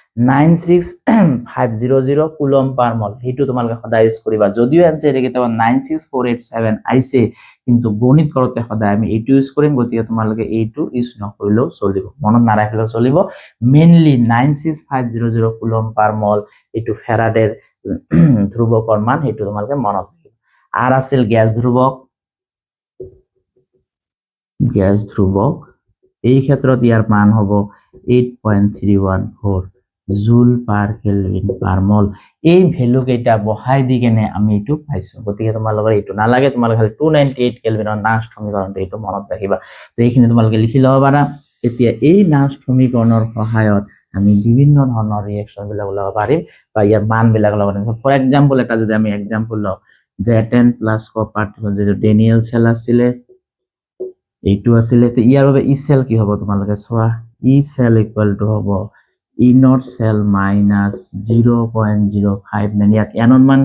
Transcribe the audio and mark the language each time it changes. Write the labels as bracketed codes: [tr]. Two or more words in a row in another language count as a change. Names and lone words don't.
[as] 96500 [en] coulomb per mole [as] সেইটো তোমালোকে সদায় ইউজ কৰিবা যদিও এনসার কেতিয়াবা 96487 আইছে কিন্তু গণিত কৰোতে সদায় আমি এইটো ইউজ কৰিম গতিকে তোমালোকে এইটো ইউজ নকৰিলেও চলিব মনত নাৰাখিলেও চলিব মেইনলি 96500 [en] coulomb per mole [as] এইটো ফেৰাডেৰ ধ্ৰুৱকৰ মান সেইটো তোমালোকে মনত ৰাখিবা আর আছিল গ্যাস ধ্ৰুৱক এই ক্ষেত্ৰত ইয়াৰ মান হ'ব 8.314 [en] joule per kelvin per mole [as] এই ভ্যালু কেইটা বহাই দি কেনে আমি এইটো পাইছো গতিকে তোমালোকৰ এইটো নালাগে তোমালোকে খালি 298 কেলভিনৰ নাষ্ট সমীকৰণটো এইটো মনত ৰাখিবা তো এইখিনি তোমালোকে লিখি লব পাৰা এতিয়া এই নাষ্ট সমীকৰণৰ সহায়ত আমি বিভিন্ন ধৰণৰ ৰিঅ্যাকশন বিলাক ওলাব পাৰিম বা ইয়াৰ মান বিলাক ওলাব পাৰিম [en] for example [as] এটা যদি আমি এক্সাম্পল লওঁ Z10 [en] plus copper [as] যেটো ডেনিয়েল সেল আছিলে এইটো আছিলে তো ইয়াৰ বাবে [en] E cell [as] কি হ'ব তোমালোকে চোৱা [en] E cell equal to [as] হ'ব [en] E not cell minus [as] 0.059 ইয়াত এনৰ মান